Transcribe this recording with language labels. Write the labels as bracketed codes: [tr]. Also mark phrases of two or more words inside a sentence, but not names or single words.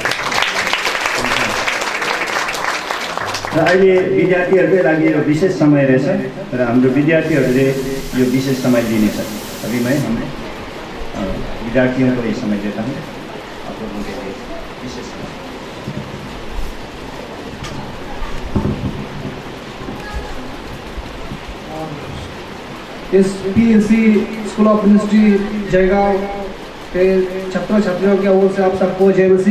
[ne] र अहिले विद्यार्थीहरूकै लागि यो विशेष समय रहेछ र हाम्रो विद्यार्थीहरूले यो विशेष समय दिनेछ। [hi] अभी मैं हमें विद्यार्थियों को ये समय देता हूँ आप लोगों के लिए विशेष समय। इस PLC स्कूल ऑफ मिनिस्ट्री जयगांव के छात्र छात्रियों की ओर से आप सबको जय मसीह।